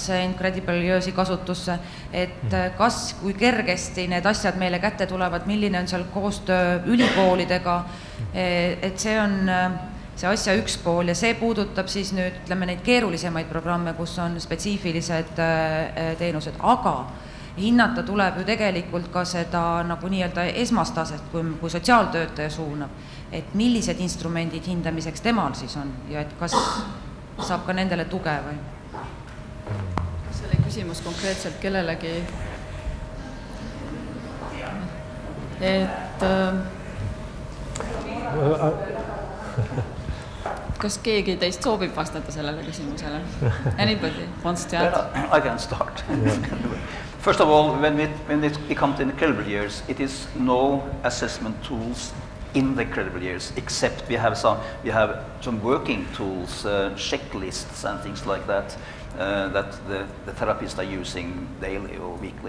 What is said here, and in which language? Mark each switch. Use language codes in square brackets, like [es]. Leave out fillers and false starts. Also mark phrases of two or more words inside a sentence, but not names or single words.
[et] Incredible Years'i kasutusse, et kas, kui kergesti need asjad meile kätte tulevad, milline on seal koostöö ülikoolidega, et see on see asja üks pool ja see puudutab siis nüüd, ütleme, neid keerulisemaid programme, kus on spetsiifilised teenused, aga hinnata tuleb ju tegelikult ka seda nagu nii-öelda esmastaset, kui sotsiaaltöötaja suunab, et millised instrumendid hindamiseks temal siis on ja et kas saab ka nendele tuge või? Kas see oli küsimus konkreetselt kellelegi? Et kas keegi teist soovib vastata sellele küsimusele? [en] Anybody wants to add? I can start. First of all, when it comes to Incredible Years, it is no assessment tools in the Incredible Years, except we have some working tools, checklists and things like that, that the therapists are using daily or weekly.